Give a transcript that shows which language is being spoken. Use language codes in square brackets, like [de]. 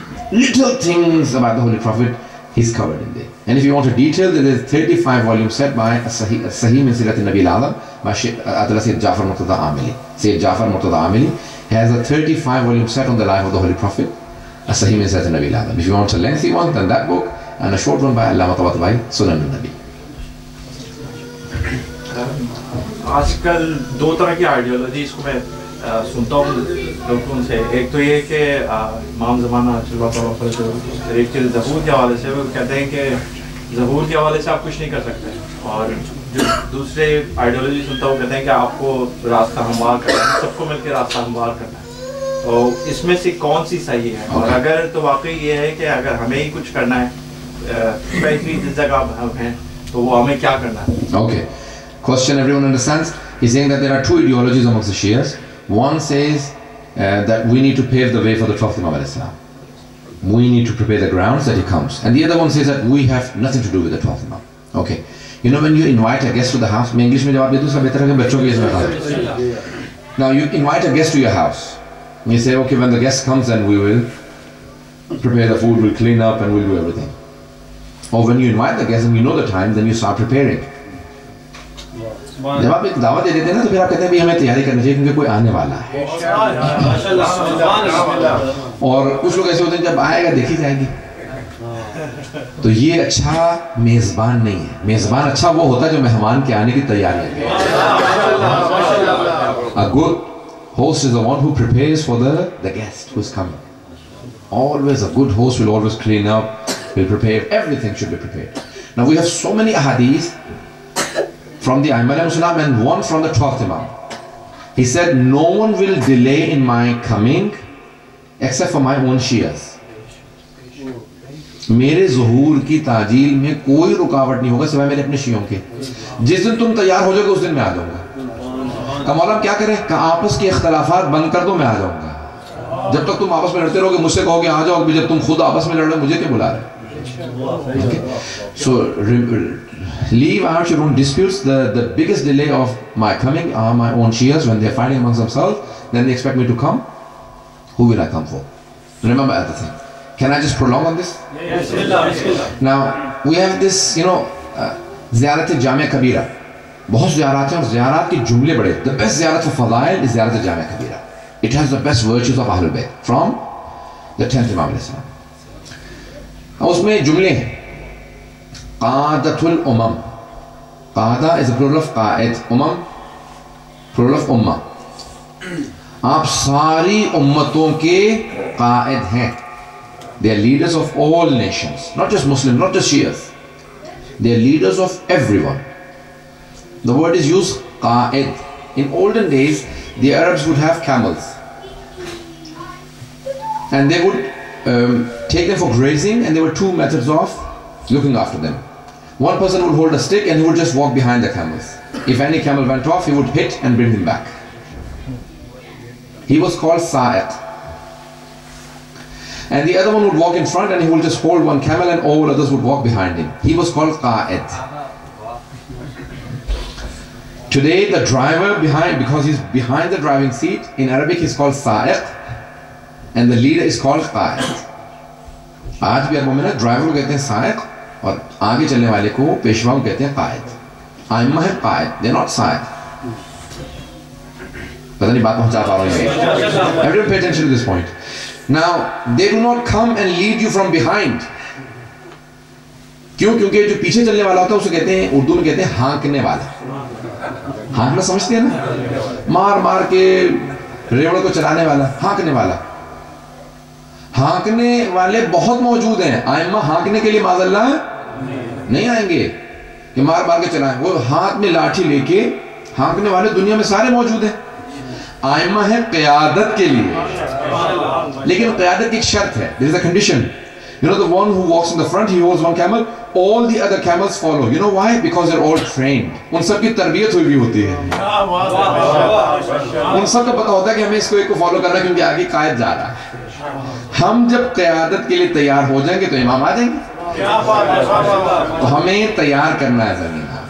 [en] Little things about the Holy Prophet, he's covered in there. And if you want a detail, there is a 35-volume set by Sahih min Sirat al-Nabi al-Azam by Sayyid Jafar Murtada Amili. Sayyid Jafar Murtada Amili has a 35-volume set on the life of the Holy Prophet, Sahih min Sirat al-Nabi al-Azam. If you want a lengthy one, then that book, and a short one by Allama Tabatabai, Sunan al-Nabi. [hi] आजकल 2 तरह की ideology इसको मैं सुनता हूँ लोगों से. एक तो ये कि इमाम ज़माना एक चीज़ ज़बूर के हवाले से वो कहते हैं कि ज़बूर के हवाले से आप कुछ नहीं कर सकते, और जो दूसरे आइडियोलॉजी सुनता हूँ कहते हैं कि आपको रास्ता हमवार करना है, सबको मिलकर रास्ता हमवार करना है. तो इसमें से कौन सी सही है? और अगर तो वाकई ये है कि अगर हमें ही कुछ करना है, जिस जगह हम हैं, तो वो हमें क्या करना है? [en] Okay. Question everyone understands? He's saying that there are 2 ideologies amongst the Shias. One says that we need to pave the way for the 12th Imam al-Islam. We need to prepare the grounds that he comes. And the other one says that we have nothing to do with the 12th Imam. Okay. You know, when you invite a guest to the house, [hi] English mein jawab de do, sab better hai bachcho ke isme. [en] Now you invite a guest to your house. And you say, okay, when the guest comes, then we will prepare the food, we'll clean up and we'll do everything. Or when you invite the guest and you know the time, then you start preparing. [hi] जब आप एक दावत दे देते हैं ना, तो फिर आप कहते हैं भी हमें तैयारी करनी चाहिए क्योंकि कोई आने वाला है. और कुछ लोग ऐसे होते हैं जब आएगा देखी जाएगी. तो ये अच्छा मेज़बान नहीं है. मेज़बान अच्छा वो होता है जो मेहमान के आने की तैयारी करे. [en] A good host is the one who prepares for the guest who is coming. Always a good host will always clean up, will prepare, everything should be prepared. Now we have so many ahadith from the Aimam al-Islam and one from the 12th Imam. He said, no one will delay in my coming except for my own Shias. [hi] मेरे ज़ुहूर की ताजील में कोई रुकावट नहीं होगा सिवाय मेरे अपने शियों के. जिस दिन तुम तैयार हो जाओगे उस दिन मैं आ जाऊंगा. का मौला क्या करे? का आपस के इख्तलाफात बंद कर दो, मैं आ जाऊंगा. जब तक तुम आपस में लड़ते रहोगे मुझसे कहोगे आ जाओ, जब तुम खुद आपस में लड़ रहे मुझे क्यों बुला रहे? [en] Okay. So leave out your own disputes. The biggest delay of my coming are my own Shias. When they're fighting amongst themselves, then they expect me to come. Who will I come for? Remember other thing. Can I just prolong on this? Yes. Now we have this, you know, Ziyarat al-Jamia Kabira. [hi] बहुत ज़ियारत हैं और ज़ियारत के जुमले बड़े. [en] The best ज़ियारत for Fadail is Ziyarat al-Jamia Kabira. It has the best virtues of Ahlul Bayt from the 10th Imam al-Islam. [hi] उसमें जुमले हैं. Qadatul Umam. [en] Qada is a plural of Qaid. Umam, plural of Ummah. [hi] आप सारी उम्मतों के Qaid हैं. [en] They are leaders of all nations, not just Muslims, not just Shias. They are leaders of everyone. The word is used Qaid. In olden days, the Arabs would have camels, and they would take them for grazing, and there were 2 methods of looking after them. One person would hold a stick and he would just walk behind the camels. If any camel went off, he would hit and bring him back. He was called Sa'iq. And the other one would walk in front and he would just hold one camel and all others would walk behind him. He was called Qa'id. Today the driver behind, because he's behind the driving seat, in Arabic he's called Sa'iq. and the leader is called Qaid. [hi] आज भी अरबों में ना driver को कहते हैं साइक और आगे चलने वाले को पेशवा को कहते हैं कायद. आइम्मा है कायद, [en] they're not [hi] साइक. पता नहीं बात पहुंचा पा रहा हूँ. [en] Everyone pay attention to this point. Now they do not come and lead you from behind. [hi] क्यों? क्योंकि जो पीछे चलने वाला होता है उसे कहते हैं, उर्दू में कहते हैं हाँकने वाला. हाँकना समझते हैं ना? मार मार के रेवड़ को चलाने वाला, हाँकने वाला. हाँकने वाले बहुत मौजूद हैं. आइम्मा हाँकने के लिए माज़अल्लाह नहीं आएंगे कि मार मार के चलाएं. वो हाथ में लाठी लेके हाँकने वाले दुनिया में सारे मौजूद हैं. आइम्मा है क़यादत के लिए, लेकिन क़यादत की एक शर्त है. [en] There is a condition. You know, the one who walks in the front, he holds one camel, all the other camels follow. You know why? Because they're all trained. [hi] उन सब की तरबियत हुई भी होती है. उन सब को पता होता है कि हमें इसको एक को फॉलो करना है क्योंकि आगे कायद जा रहा है. हम जब क़यादत के लिए तैयार हो जाएंगे तो इमाम आ जाएंगे. तो हमें तैयार करना है ज़मीन.